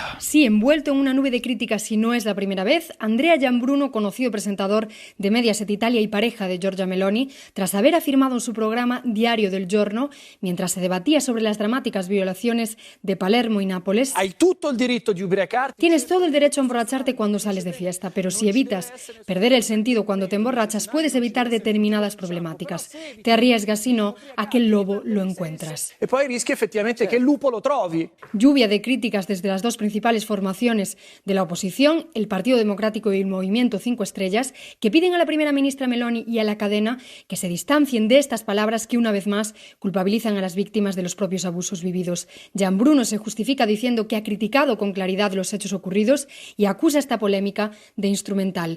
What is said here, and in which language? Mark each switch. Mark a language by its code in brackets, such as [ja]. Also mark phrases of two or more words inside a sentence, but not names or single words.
[es] Sí, envuelto en una nube de críticas y no es la primera vez, Andrea Gianbruno, conocido presentador de Mediaset Italia y pareja de Giorgia Meloni, tras haber afirmado en su programa Diario del Giorno, mientras se debatía sobre las dramáticas violaciones de Palermo y Nápoles: tienes todo el derecho a emborracharte cuando sales de fiesta, pero si evitas perder el sentido cuando te emborrachas, puedes evitar determinadas problemáticas. Te arriesgas, si no, a que el lobo lo encuentras. [it] E poi rischi effettivamente che il lupo lo trovi. [es] Lluvia de críticas desde las dos principales formaciones de la oposición, el Partido Democrático y el Movimiento 5 Estrellas, que piden a la primera ministra Meloni y a la cadena que se distancien de estas palabras que una vez más culpabilizan a las víctimas de los propios abusos vividos. Gianbruno se justifica diciendo que ha criticado con claridad los hechos ocurridos y acusa esta polémica de instrumental.